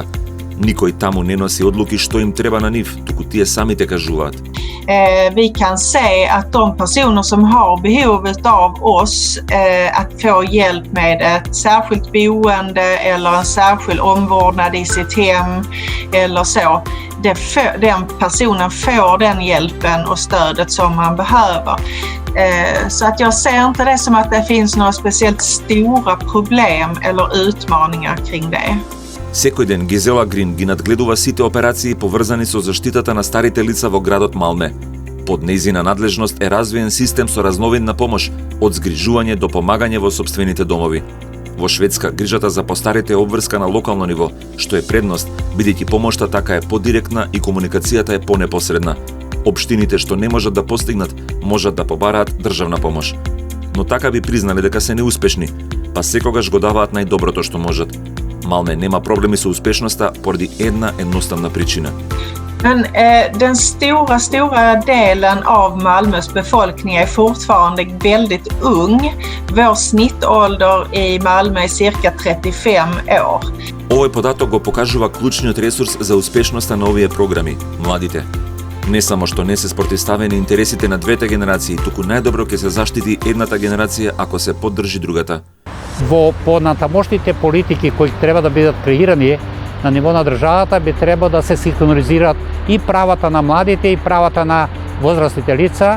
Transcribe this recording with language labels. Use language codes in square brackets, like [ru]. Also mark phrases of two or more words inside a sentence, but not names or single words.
[mk] Никој таму не носи одлуки што им треба на нив, туку тие самите кажуваат. [sv] Vi kan se att de personer som har behovet av oss att få hjälp med ett särskilt boende eller en särskild omvårdnad i sitt hem eller så, den personen får den hjälpen och stödet som man behöver. Så att jag ser inte det som att det finns några speciellt stora problem eller utmaningar kring det. [mk] Секој ден Гизела Грин ги надгледува сите операции поврзани со заштитата на старите лица во градот Малме. Под нејзина надлежност е развиен систем со разновидна помош, од згрижување до помагање во сопствените домови. Во Шведска грижата за постарите е обврска на локално ниво, што е предност, бидејќи помошта така е подиректна и комуникацијата е понепосредна. Општините што не можат да постигнат, можат да побараат државна помош. Но така би признали дека се неуспешни, па секогаш го даваат најдоброто што можат. Malmö нема проблеми со успешноста поради една едноставна причина. [sv] Men den stora delen av Malmös befolkning är fortfarande väldigt ung. Vår snittålder i Malmö är cirka 35 år. [mk] Овој податок го покажува клучниот ресурс за успешноста на овие програми, младите. Не само што не се спротивставени интересите на двете генерации, туку најдобро ќе се заштити едната генерација ако се поддржи другата. Во понатамошните политики кои треба да бидат креирани на ниво на државата би требало да се синхронизираат и правата на младите и правата на возрастните лица.